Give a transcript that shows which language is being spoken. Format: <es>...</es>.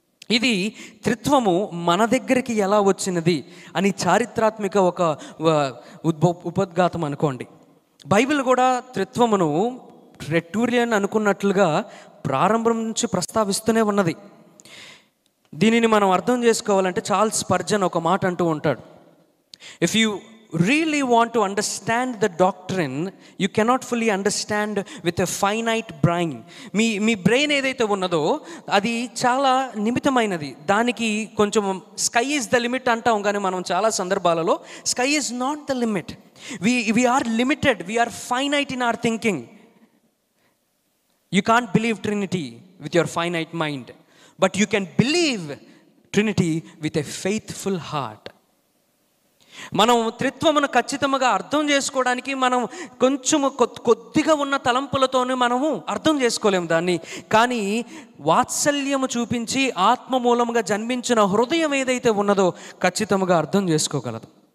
<te>ఇది త్రిత్వము మన దగ్గరికి ఎలా వచ్చినది అని చారిత్రాత్మక ఒక ఉపోద్ఘాతం అనుకోండి. బైబిల్ కూడా త్రిత్వమును రెట్టూరియన్ అనుకున్నట్లుగా ప్రారంభం నుంచి ప్రస్తావిస్తూనే ఉన్నది. దీనిని మనం అర్థం చేసుకోవాలంటే చార్ల్స్ స్పర్జన్ ఒక మాట అంటూ ఉంటాడు.</te> <en>If you really want to understand the doctrine, you cannot fully understand with a finite brain.</en> <te>మీ brain ఏదైతే ఉన్నదో అది చాలా నిమితమైనది. దానికి కొంచెం</te> <en>sky is the limit</en> <te>అంటాం, కానీ మనం చాలా సందర్భాలలో</te> <en>Sky is not the limit. we are limited, we are finite in our thinking. You can't believe Trinity with your finite mind, but you can believe Trinity with a faithful heart.</en> <te>మనం త్రిత్వమును ఖచ్చితంగా అర్థం చేసుకోవడానికి మనం కొంచెము కొద్దిగా ఉన్న తలంపులతోనే మనము అర్థం చేసుకోలేము దాన్ని. కానీ వాత్సల్యము చూపించి ఆత్మ మూలముగా జన్మించిన హృదయం ఏదైతే ఉన్నదో ఖచ్చితంగా అర్థం చేసుకోగలదు.</te>